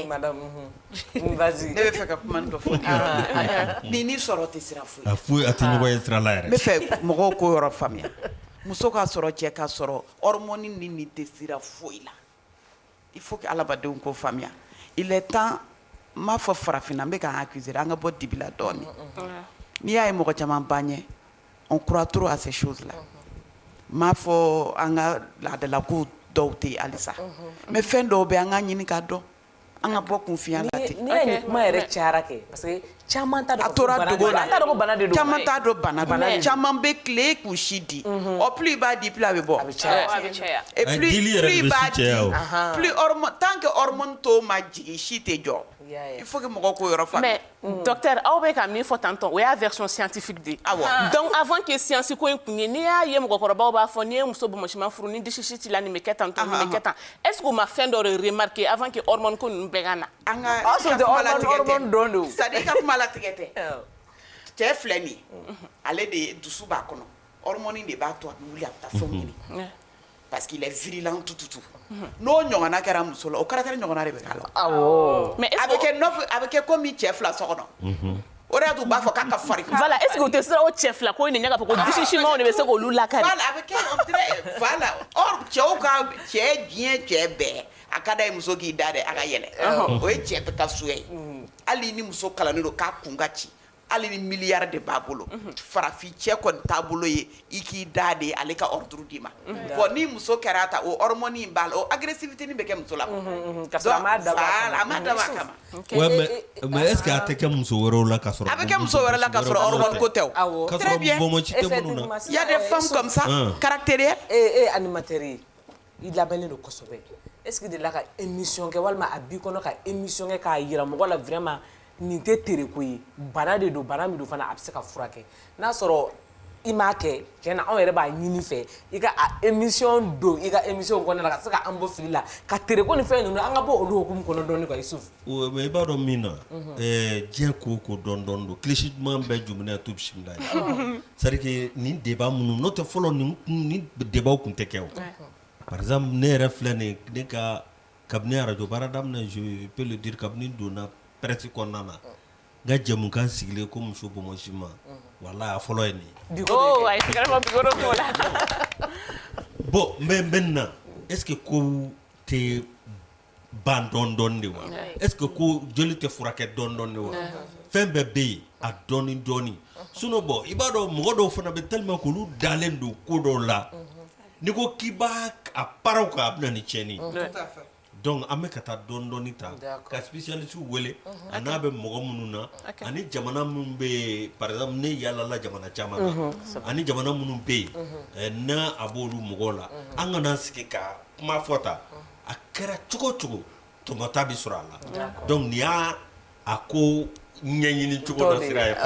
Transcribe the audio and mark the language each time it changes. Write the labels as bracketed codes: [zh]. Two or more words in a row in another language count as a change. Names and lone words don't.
[fr] madame vas-y [bm] ne bɛ fɛ ka kuma dɔ fɔ ni sɔrɔ tɛ sira foyi a tɛ ɲɔgɔn ye sira la yɛrɛ n bɛ fɛ mɔgɔw k'o yɔrɔ faamuya muso ka sɔrɔ cɛ ka sɔrɔ hormone ni tɛ sira foyi la [fr] il faut que [bm] alabadenw k'o faamuya [fr] il est temps [bm] n m'a fɔ farafinna n bɛ k'an accuser an ka bɔ dibi la dɔɔnin n'i y'a ye mɔgɔ caman ba ɲɛ [fr] on croit trop à ces choses là [bm] m'a fɔ an ka laadalako dɔw tɛ yen halisa mais fɛn dɔw bɛ an ka ɲini k'a dɔn an ka bɔ kunfiya la ten n'i ye nin kuma yɛrɛ cayara kɛ parce que caman t'a dɔn a tora dogo la caman t'a dɔn bana don caman bɛ tile k'u si di plus i b'a di plus a bɛ bɔ [fr] et plus [bm] i b'a di plus hormone tant que hormone tɔw ma jigin si tɛ jɔ [fr] il faut que [bm] mɔgɔw k'o yɔrɔ faamuya mais docteur aw bɛ ka min fɔ tantôt o y'a [fr] version scientifique de donc avant que [bm] science ko in kun ye n'i y'a ye mɔgɔkɔrɔbaw b'a fɔ n'i ye muso bɔnmɔsiman furu ni disi t'i la nin bɛ kɛ tantôt nin bɛ kɛ tan [fr] est ce que [bm] u ma fɛn dɔ de remarquer [fr] avant que [bm] hormone ko ninnu bɛɛ ka na an ka kuma latigɛ tɛ [fr] c'est à dire [bm] ka kuma latigɛ tɛ cɛ filɛ nin ye ale de dusu b'a kɔnɔ hormone de b'a to a bɛ wuli a bɛ taa fɛnw ɲini [fr] parce qu'il est virulent tout [bm] n'o ɲɔgɔnna kɛra muso la o caractère ɲɔgɔnna de bɛ k'a la mais a bɛ kɛ comme cɛ fila so kɔnɔ o de y'a to u b'a fɔ k'a ka farin [fr] voilà est ce que [bm] u tɛ siran o cɛ fila ko in de ɲɛ k'a fɔ ko disi simanw de bɛ se k'olu lakari voilà a bɛ kɛ voilà or cɛw ka cɛ diɲɛ cɛ bɛɛ a ka d'a ye muso k'i da dɛ a ka yɛlɛ o ye cɛ bɛɛ ka suya ye hali ni muso kalannen don k'a kun ka ci hali ni miliyari de b'a bolo farafin cɛ kɔni t'a bolo ye i k'i da de ale ka ordre d'i ma bon ni muso kɛra ta o hormone in b'a la o agressivité nin bɛ kɛ muso la a m'a dabɔ a kama mais [fr] est ce que [bm] a tɛ kɛ muso wɛrɛw la ka sɔrɔ a bɛ kɛ muso wɛrɛ la ka sɔrɔ hormone ko tɛ o [fr] très bien [bm] bɔnmɔci tɛ minnu na [fr] il y a des femmes comme ça caractérielles [bm] animateur ye i labɛnnen don kosɛbɛ [fr] est ce que [bm] de la ka émission kɛ walima a b'i kɔnɔ ka émission kɛ k'a yira mɔgɔ la vraiment nin tɛ tereko ye bana de don bana min don fana a bɛ se ka furakɛ n'a sɔrɔ i m'a kɛ tiɲɛna anw yɛrɛ b'a ɲini fɛ i ka émission don i ka émission kɔnɔna la ka se ka an bɔ fili la ka tereko ni fɛn ninnu an ka bɔ olu hukumu kɔnɔ dɔɔnin quoi Yusuf mais i b'a dɔn min na diɲɛ ko o ko dɔɔnin dɔɔnin don kilisi duman bɛɛ jumɛn to bisimila ye [fr] c'est à dire que [bm] nin débat minnu n'o tɛ fɔlɔ nin débat tun tɛ kɛ o par exemple ne yɛrɛ filɛ nin ne ka kabini radio baara daminɛ [fr] je peux le dire [bm] kabini donna presse kɔnɔna na n ka jɛmukan sigilen ko muso bɔnmɔsiman wala a fɔlɔ ye nin [fr] bon mais maintenant est ce que [bm] ko tɛ ban dɔɔnin dɔɔnin de wa [fr] est ce que [bm] ko joli tɛ furakɛ dɔɔnin dɔɔnin de wa fɛn bɛɛ bɛ yen a dɔɔnin dɔɔnin sinon bon i b'a dɔn mɔgɔ dɔw fana bɛ tellement k'olu dalen don ko dɔw la n'i ko k'i b'a a paraw kan a bɛ na ni tiɲɛni donc an bɛ ka taa dɔɔni ta ka spécialiste wele a n'a bɛ mɔgɔ minnu na ani jamana minnu bɛ [fr] par exemple [bm] ne yalala jamana caman na ani jamana minnu bɛ yen n'a a b'olu mɔgɔw la an kana sigi ka kuma fɔ ta a kɛra cogo cogo tɔmɔta bɛ sɔrɔ a la donc nin y'a ko ɲɛɲini cogo dɔ sira ye